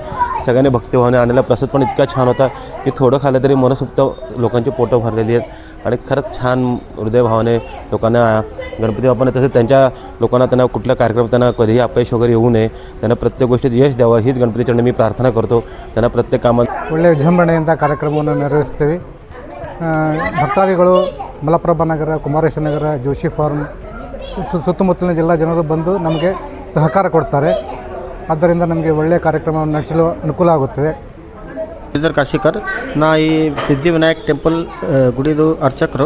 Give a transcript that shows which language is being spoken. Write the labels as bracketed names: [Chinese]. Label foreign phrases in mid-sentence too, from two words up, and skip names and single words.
[Marathi] सगळ्यांनी भक्तिभावाने आणलेला प्रसाद पण इतका छान होता की थोडं खाल्लं तरी मनसोक्त लोकांची पोटं भरलेली आहेत आणि खरंच छान हृदयभावाने लोकांना गणपती बाप्पाने तसेच त्यांच्या लोकांना त्यांना कुठल्या कार्यक्रम त्यांना कधीही अपयश वगैरे येऊ नये, त्यांना प्रत्येक गोष्टीत यश द्यावं हीच गणपतीचरणी मी प्रार्थना करतो. त्यांना प्रत्येक कामात [Kannada] ಒಳ್ಳೆಯ ವಿಜೃಂಭಣೆಯಿಂದ ಕಾರ್ಯಕ್ರಮವನ್ನು ನೆರವೇರಿಸ್ತೀವಿ. ಭಕ್ತಾದಿಗಳು ಮಲಪ್ರಭಾ ನಗರ, ಕುಮಾರೇಶ್ವರ ನಗರ, ಜೋಶಿ ಫಾರ್ಮ್ ಸುತ್ತಮುತ್ತಲಿನ ಜಿಲ್ಲಾ ಜನರು ಬಂದು ನಮಗೆ ಸಹಕಾರ ಕೊಡ್ತಾರೆ. ಆದ್ದರಿಂದ ನಮಗೆ ಒಳ್ಳೆಯ ಕಾರ್ಯಕ್ರಮವನ್ನು ನಡೆಸಲು ಅನುಕೂಲ ಆಗುತ್ತದೆ. ಶ್ರೀಧರ್ ಕಾಶಿಕರ್, ನಾ ಈ ಸಿದ್ಧಿವಿನಾಯಕ್ ಟೆಂಪಲ್ ಗುಡಿದು ಅರ್ಚಕರು.